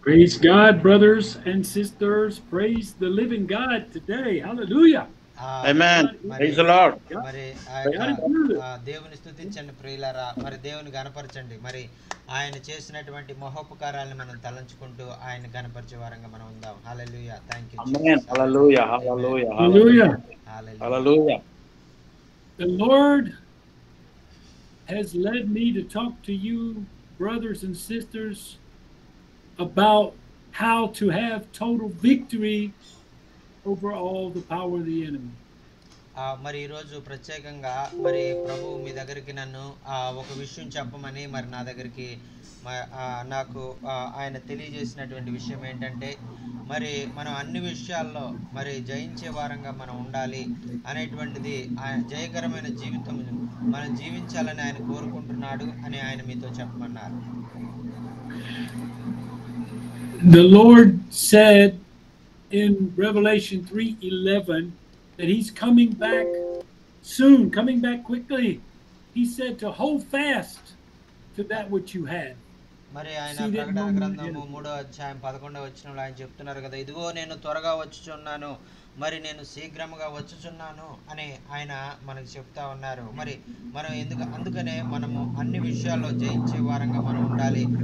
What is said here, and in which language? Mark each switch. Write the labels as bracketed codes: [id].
[en] Praise God, brothers and sisters. Praise the living God today. Hallelujah. Amen. God Praise is the Lord. God. [te] మరి ఆ యొక్క [en] Hallelujah. [te] దేవుని స్తుతించండి ప్రియులారా, మరి దేవుని గణపరచండి. మరి ఆయన చేసినటువంటి మహోపకారాలను మనం తలంచుకుంటూ ఆయన గణపరిచే వారంగా మనం ఉందాం. [en] Hallelujah. Thank you Amen. Jesus. Hallelujah. Hallelujah. Hallelujah. Hallelujah. Hallelujah. The Lord has led me to talk to you, brothers and sisters, about how to have total victory over all the power of the enemy. [te] మరి ఈరోజు ప్రత్యేకంగా మరి ప్రభు మీ దగ్గరికి నన్ను ఒక విషయం చెప్పమని మరి నా దగ్గరికి నాకు ఆయన తెలియజేసినటువంటి విషయం ఏంటంటే, మరి మనం అన్ని విషయాల్లో మరి జయించే వారంగా మనం ఉండాలి అనేటువంటిది, జయకరమైన జీవితం మనం జీవించాలని ఆయన కోరుకుంటున్నాడు అని ఆయన మీతో చెప్పమన్నారు. [en] The Lord said in Revelation 3:11 that he's coming back soon, coming back quickly. He said to hold fast to that which you had. [te] మరి ఆయన ప్రకటన గ్రంథము 3వ అధ్యాయం 11వ వచనంలో ఆయన చెప్తున్నారు కదా, ఇదిగో నేను త్వరగా వచ్చుచున్నాను, మరి నేను శీఘ్రముగా వచ్చుచున్నాను అని ఆయన మనకు చెప్తా ఉన్నారు. మరి మనం అందుకనే మనము అన్ని విషయాల్లో జయించే వారంగా మనం ఉండాలి.